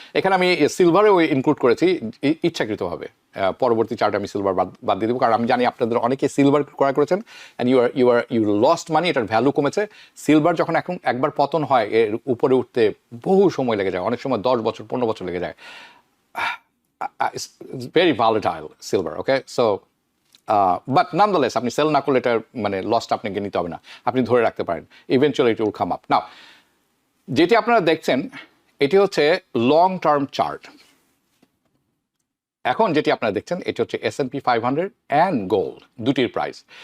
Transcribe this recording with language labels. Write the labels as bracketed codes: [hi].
[bn] এখানে আমি সিলভারেও ইনক্লুড করেছি ইচ্ছাকৃতভাবে, পরবর্তী চার্টে আমি সিলভার বাদ দিয়ে দেবো, কারণ আমি জানি আপনাদের অনেকে সিলভার ক্রয় করেছেন [en] and you lost money, [bn] এটার ভ্যালু কমেছে। সিলভার যখন এখন একবার পতন হয় এর উপরে উঠতে বহু সময় লেগে যায়, অনেক সময় 10 বছর 15 বছর লেগে যায়। [en] It's very volatile silver, okay? [bn] So but নামদলেস আপনি সেল না করলে এটার মানে লসটা আপনাকে নিতে হবে না, আপনি ধরে রাখতে পারেন, [en] Eventually it will come up. [bn] নাও যেটি আপনারা দেখছেন এটি হচ্ছে লং টার্ম চার্ট। এখন যেটি আপনারা দেখছেন এটি হচ্ছে S&P 500 অ্যান্ড গোল্ড, দুটির প্রাইস।